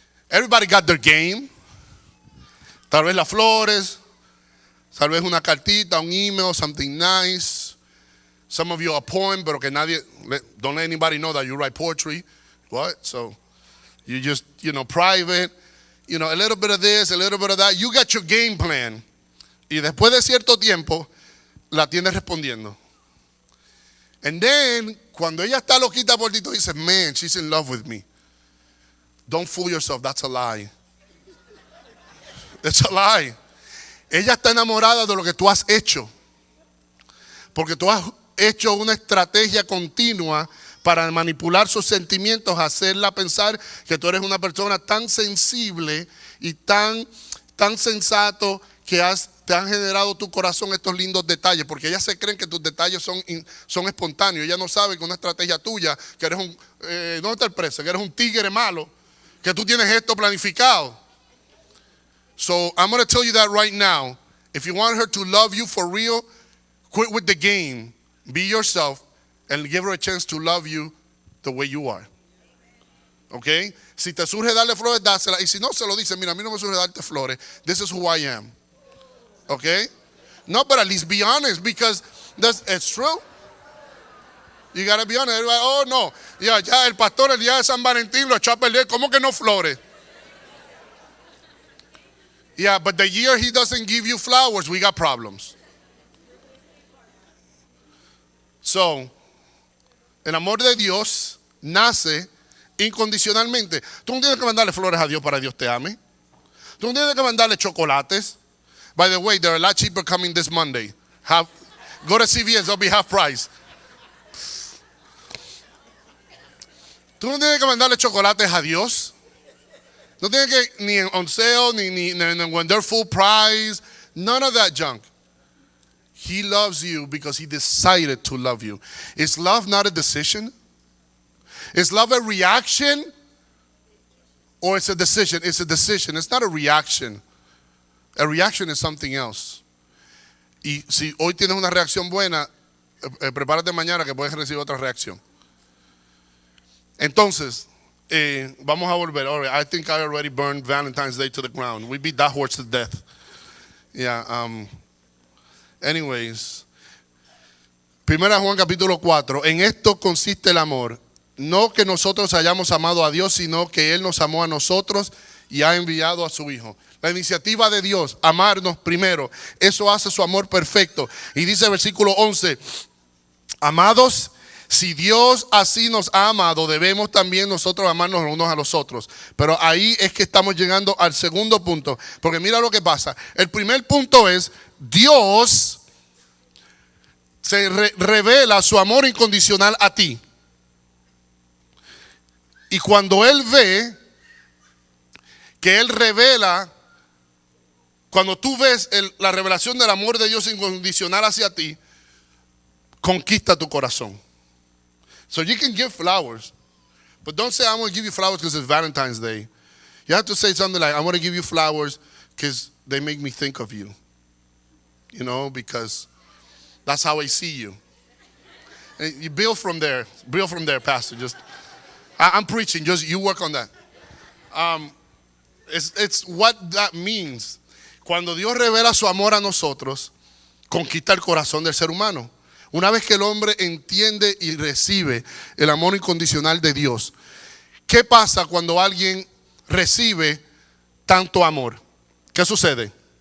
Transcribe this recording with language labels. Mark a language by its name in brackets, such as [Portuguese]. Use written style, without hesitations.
[English] Everybody got their game. [Spanish] Tal vez las flores, tal vez una cartita, un email, [English] something nice. Some of you a poem, [Spanish] pero que nadie, [English] don't let anybody know that you write poetry. What? So you just, private, a little bit of this, a little bit of that. You got your game plan. [Spanish] Y después de cierto tiempo, la tienes respondiendo. [English] And then, [Spanish] cuando ella está loquita por ti, tú dices, man, [English] she's in love with me. Don't fool yourself, that's a lie. It's a lie. [Spanish] Ella está enamorada de lo que tú has hecho. Porque tú has hecho una estrategia continua para manipular sus sentimientos, hacerla pensar que tú eres una persona tan sensible y tan sensato que te han generado tu corazón estos lindos detalles, porque ellas se creen que tus detalles son espontáneos. Ella no sabe que una estrategia tuya, que eres ¿dónde está el preso? Que eres un tigre malo, que tú tienes esto planificado. [English] So I'm going to tell you that right now. If you want her to love you for real, quit with the game. Be yourself and give her a chance to love you the way you are. [Spanish] Okay? Si te surge darle flores, dásela. Y si no, se lo dice, mira, a mí no me surge darte flores. [English] This is who I am. [Spanish] Okay? [English] No, but at least be honest, because it's true. You got to be honest. Everybody, oh, no. [Spanish] Ya el pastor el día de San Valentín lo echó a perder. ¿Cómo que no flores? [English] Yeah, but the year he doesn't give you flowers, we got problems. [Spanish] So, el amor de Dios nace incondicionalmente. Tú no tienes que mandarle flores a Dios para que Dios te ame. Tú no tienes que mandarle chocolates. [English] By the way, they're a lot cheaper coming this Monday. Go to CVS, they'll be half price. [Spanish] Tú no tienes que mandarle chocolates a Dios. No tienes que, ni en [English] on sale, [Spanish] ni [English] when they're full price, None of that junk. He loves you because he decided to love you. Is love not a decision? Is love a reaction? Or it's a decision? It's a decision. It's not a reaction. A reaction is something else. [Spanish] Y si hoy tienes una reacción buena, prepárate mañana que puedes recibir otra reacción. Entonces, vamos a volver. [English] All right, I think I already burned Valentine's Day to the ground. We beat that horse to death. [Spanish] Yeah. Anyways, 1 Juan capítulo 4. En esto consiste el amor. No que nosotros hayamos amado a Dios, sino que Él nos amó a nosotros y ha enviado a su Hijo. La iniciativa de Dios, amarnos primero. Eso hace su amor perfecto. Y dice el versículo 11, amados, si Dios así nos ha amado, debemos también nosotros amarnos los unos a los otros. Pero ahí es que estamos llegando al segundo punto. Porque mira lo que pasa. El primer punto es, Dios se revela su amor incondicional a ti. Y cuando Él ve que Él revela, cuando tú ves la revelación del amor de Dios incondicional hacia ti, conquista tu corazón. [English] So you can give flowers, but don't say, I'm going to give you flowers because it's Valentine's Day. You have to say something like, I want to give you flowers because they make me think of you. You know, because that's how I see you. And you build from there, Pastor. I'm preaching, just you work on that. It's what that means. [Spanish] Cuando Dios revela su amor a nosotros, conquista el corazón del ser humano. Una vez que el hombre entiende y recibe el amor incondicional de Dios, ¿qué pasa cuando alguien recibe tanto amor? ¿Qué sucede?